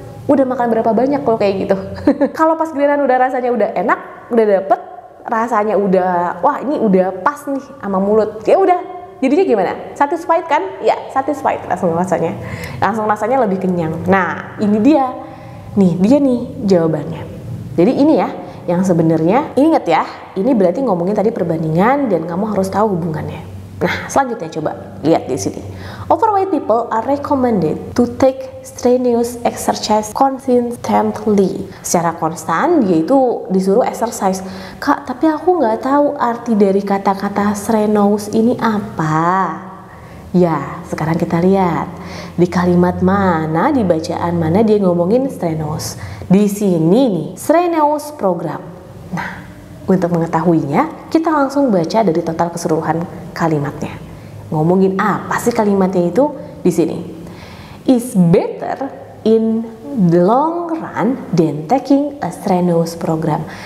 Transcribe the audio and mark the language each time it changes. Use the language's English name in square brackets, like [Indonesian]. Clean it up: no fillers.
[Indonesian] Udah makan berapa banyak kalau kayak gitu. Kalau pas giliran udah rasanya udah enak, udah dapet rasanya udah, wah ini udah pas nih sama mulut, ya udah. Jadinya gimana? Satisfied kan? Ya, satisfied langsung rasanya lebih kenyang. Nah, ini dia nih jawabannya. Jadi ini ya, yang sebenarnya, ingat ya, ini berarti ngomongin tadi perbandingan dan kamu harus tahu hubungannya. Nah, selanjutnya coba lihat di sini. [English] Overweight people are recommended to take strenuous exercise consistently. [Indonesian] Secara konstan dia itu disuruh exercise. Kak, tapi aku nggak tahu arti dari kata-kata strenuous ini apa. Ya, sekarang kita lihat di kalimat mana, di bacaan mana dia ngomongin strenuous. Di sini nih, strenuous program. Nah, untuk mengetahuinya, kita langsung baca dari total keseluruhan kalimatnya. Ngomongin apa sih kalimatnya itu? Di sini. [English] Is better in the long run than taking a strenuous program.